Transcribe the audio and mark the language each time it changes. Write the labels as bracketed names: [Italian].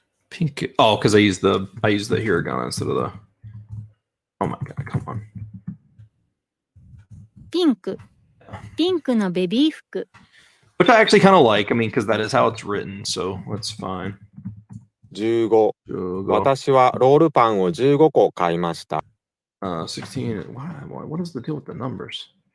[English] Pink. Oh, because I used the hiragana instead of the. Oh my god! Come on. [Japanese] ピンク。ピンクのベビー服。 [English] Which I actually kind of like. I mean, because that is how it's written, so that's fine. 15、 Go. [Japanese] 私はロールパンを15個買いました。 [English] 16. What is the deal with the numbers?